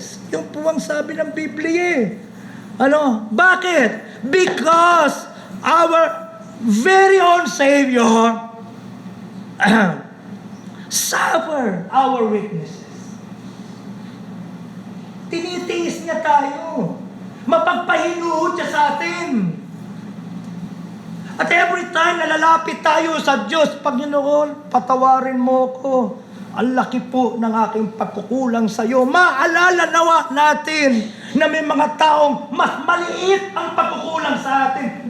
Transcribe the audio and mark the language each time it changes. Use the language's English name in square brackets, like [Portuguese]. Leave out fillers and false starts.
[Filipino] Yung po ang sabi ng Biblia. Bakit? [English] Because our very own Savior suffer our weaknesses. [Filipino] Tinitiis niya tayo. Mapagpahinuhod siya sa atin. At every time na lalapit tayo sa Diyos, Panginoon, patawarin mo ko. Ang laki po ng aking pagkukulang sa iyo. Maalala nawa natin na may mga taong mas maliit ang pagkukulang sa atin.